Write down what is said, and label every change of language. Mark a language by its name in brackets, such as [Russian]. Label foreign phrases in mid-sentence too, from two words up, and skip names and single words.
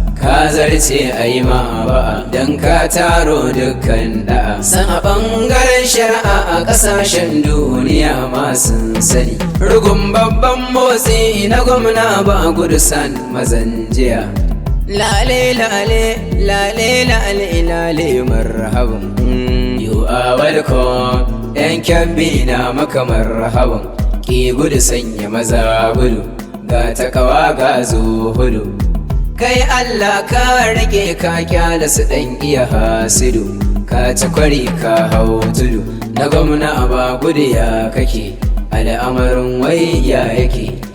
[Hausa] Ka zarce a yi ma ba'a, don ka taro dukkan da'a. San a ɓangaren shari'a a ƙasashen duniya ma sun sani. Rugun babban motsi na gwamna ba gudu san mazan jiya. Lale, lale, lale, lale, lale, marhaban. [English] Mm, you are welcome. [Hausa] Yan Kebbi na maka marhaban. Ki gudu sanya maza gudu, ga takawa ga zuhudu. Kai Allah ka rike ka kyala su ɗan iya hasidu, ka ci kwari ka hau tudu, na gwamna ba gudu ya kake, al'amarin wai ya yake.